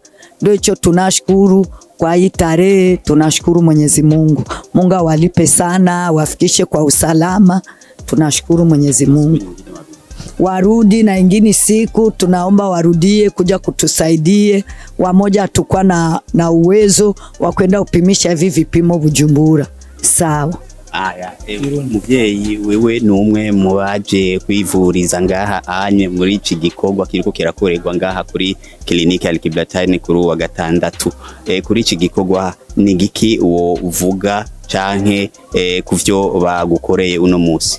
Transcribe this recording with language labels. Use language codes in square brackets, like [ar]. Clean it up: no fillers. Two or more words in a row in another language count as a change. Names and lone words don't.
[sw] Ndio hicho tunashukuru. Kwa hii tarehe tunashukuru Mwenyezi Mungu. Mungu awalipe sana, wafikishe kwa usalama. Tunashukuru Mwenyezi Mungu. Warudi na ingini siku tunaomba warudie kuja kutusaidie. Wamoja tukua na uwezo wa kwenda upimisha hivi vipimo Bujumbura. Sawa. [rn] Aya, muvyeyi wewe numwe mubaje kwivuriza ngaha anye muri iki gikorwa kiriko kirakorerwa ngaha kuri kliniki Al-Qiblatain kuri wa gatandatu. Kuri iki gikorwa ni giki wo uvuga canke kuvyo bagukoreye uno musi?